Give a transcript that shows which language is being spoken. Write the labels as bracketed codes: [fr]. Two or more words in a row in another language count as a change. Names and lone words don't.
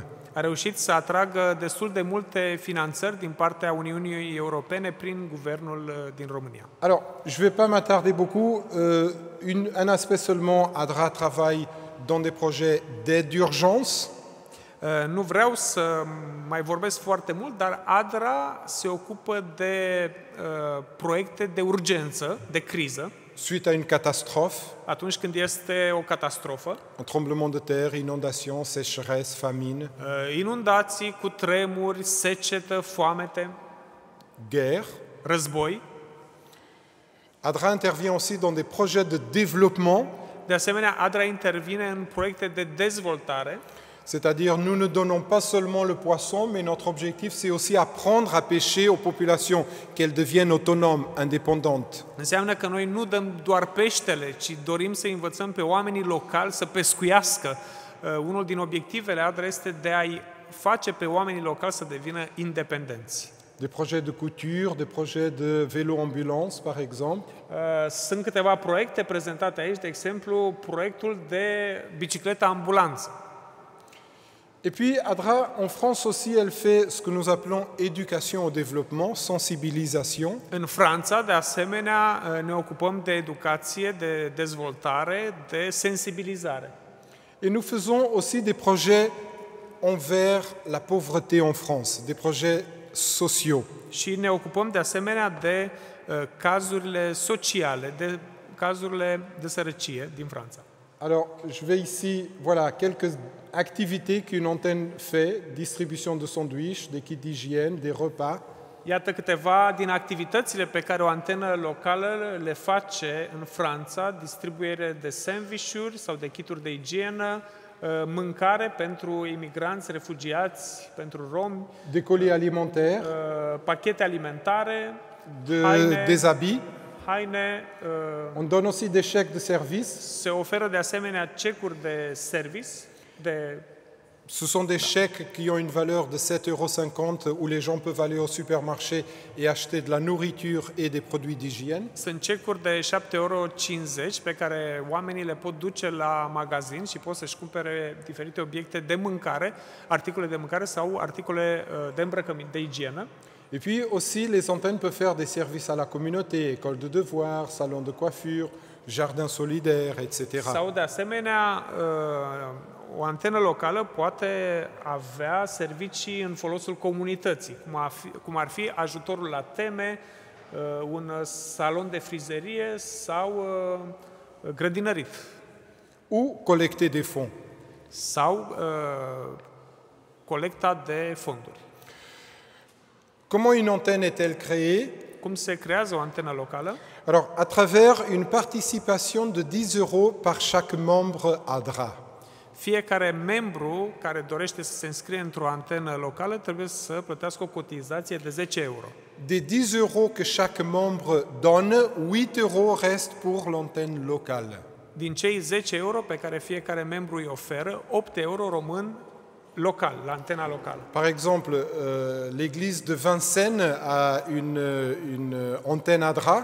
[ro] A reușit să atragă destul de multe finanțări din partea Uniunii Europene prin guvernul din România. [fr] Alors, je ne vais pas m'attarder beaucoup. Un aspect seulement, ADRA travaille dans des projets d'aide d'urgence. [ro] Nu vreau să mai vorbesc foarte mult, dar ADRA se ocupă de proiecte de urgență, de criză. [fr] suite à une catastrophe, [ro] atunci când este o catastrofă, [fr] un tremblement de terre, inondation, sécheresse, famine, [ro] inundații, cutremuri, secetă, foamete, [fr] guerre. [ro] război. [fr] ADRA intervient aussi dans des projets de développement, [ro] De asemenea, ADRA intervine în proiecte de dezvoltare, [fr] c'est-à-dire nous ne donnons pas seulement le poisson, mais notre objectif c'est aussi apprendre à pêcher aux populations, qu'elles deviennent autonomes, indépendantes. [ro] înseamnă că noi nu dăm doar peștele, ci dorim să învățăm pe oamenii locali să pescuiască. Unul din obiectivele ADRA este de a-i face pe oamenii locali să devină independenți. [fr] Des projets de couture, des projets de vélo-ambulance par exemple. [ro] Sunt câteva proiecte prezentate aici, de exemplu, proiectul de bicicletă ambulanță. [fr] Et puis ADRA en France aussi, elle fait ce que nous appelons éducation au développement, sensibilisation. [ro] În Franța, de asemenea, ne ocupăm de educație, de dezvoltare, de sensibilizare. [fr] Et nous faisons aussi des projets envers la pauvreté en France, des projets sociaux. [ro] Și ne ocupăm de asemenea de cazurile sociale, de cazurile de sărăcie din Franța. [fr] Alors, je vais ici, voilà, quelques activités qu'une antenne fait, distribution de sandwichs, des kits d'hygiène, des repas. [ro] Iată câteva din activitățile pe care o antenă locală le face în Franța, distribuire de sandvișuri sau de kituri de igienă, mâncare pentru imigranți, refugiați, pentru romi, [fr] Des colis alimentaires, [ro] pachete alimentare, [fr] des habits. [ro] haine, [fr] On donne aussi des chèques de service. [ro] se oferă de asemenea cecuri de service, [fr] Ce sont des chèques qui ont une valeur de 7,50 € où les gens peuvent aller au supermarché et acheter de la nourriture et des produits d'hygiène. [ro] sunt cecuri de 7,50 € pe care oamenii le pot duce la magazin și pot să-și cumpere diferite obiecte de mâncare, articole de mâncare sau articole de îmbrăcăminte, de igienă. [fr] Et puis aussi, les antennes peuvent faire des services à la communauté, école de devoirs, salon de coiffure, jardin solidaire, etc. [ro] Sau de asemenea, o antenă locală poate avea servicii în folosul comunității, cum ar fi ajutorul la teme, un salon de frizerie sau grădinărit. [fr] Ou collecter des fonds. [ro] Sau colecta de fonduri. [fr] Comment une antenne est-elle créée? [ro] Cum se creează o antenă locală? [fr] Alors, à travers une participation de 10 € par chaque membre ADRA. [ro] Fiecare membru care dorește să se înscrie într-o antenă locală trebuie să plătească o cotizație de 10 euro. [fr] Des 10 € que chaque membre donne, 8 € restent pour l'antenne locale. [ro] Din cei 10 euro pe care fiecare membru îi oferă, 8 euro rămân local, la antena locală. [fr] Par exemple, l'église de Vincennes a une antenne ADRA.